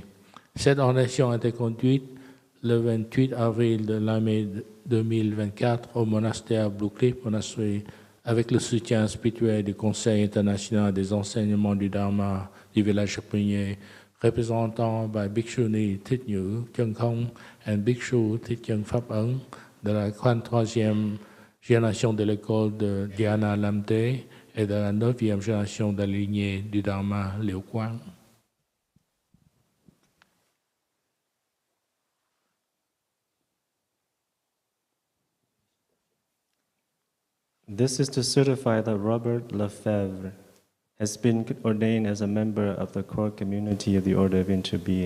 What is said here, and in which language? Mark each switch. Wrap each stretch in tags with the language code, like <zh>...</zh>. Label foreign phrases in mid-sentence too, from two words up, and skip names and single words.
<fr>Cette ordination a été conduite le 28 avril de l'année 2024 au monastère Blue Cliff Monastery avec le soutien spirituel du Conseil international des enseignements du Dharma du village Prunier, représentant par Bhikshuni Thích Nữ Chân Không et Bhikshu Thích Chân Pháp Ấn de la 43e génération de l'école de Diana Lamte et de la 9e génération de la lignée du Dharma Liu Quang.</fr> <en>This is to certify that Robert Lefebvre has been ordained as a member of the core community of the Order of Interbeing.</en>